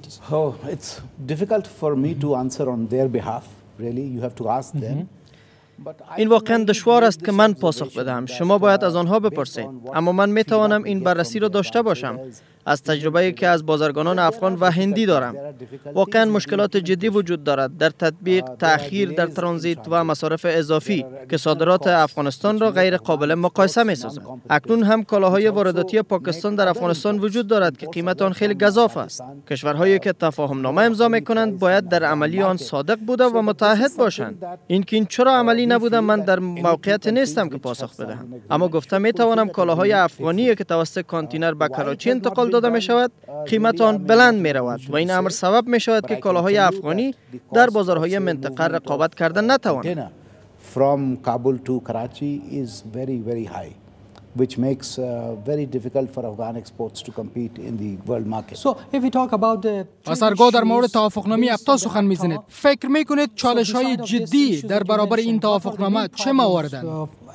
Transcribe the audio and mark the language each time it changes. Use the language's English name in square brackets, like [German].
[English] Oh, it's difficult for me to answer on their behalf. Really, you have to ask them. [Persian] این واقعا دشوار است که من پاسخ بدهم. شما باید از آنها بپرسید. اما من می توانم این بررسی را داشته باشم از تجربه‌ای که از بازرگانان افغان و هندی دارم. واقعا مشکلات جدی وجود دارد در تطبیق، تأخیر در ترانزیت و مصارف اضافی که صادرات افغانستان را غیر قابل مقایسه می‌سازد. اکنون هم کالاهای وارداتی پاکستان در افغانستان وجود دارد که قیمت آن خیلی گزاف است. کشورهایی که تفاهم نامه امضا می‌کنند باید در عملی آن صادق بوده و متعهد باشند. این چرا عملی نبوده من در موقعیت نیستم که پاسخ بدهم. اما گفته می‌توانم کالاهای افغانی که توسط کانتینر به کراچی انتقال داده می شود قیمت آن بلند می رود و این امر سبب می شود که کالاهای افغانی در بازارهای منطقه رقابت کردن نتوانند. [English] From Kabul to Karachi is very high, which makes very difficult for Afghan exports to compete in the world market. So if we talk about the [Persian] پسرگاه در مورد توافقنامه ابتا سخن می‌زنید، فکر می‌کنید چالش‌های جدی در برابر این توافقنامه چه مواردند؟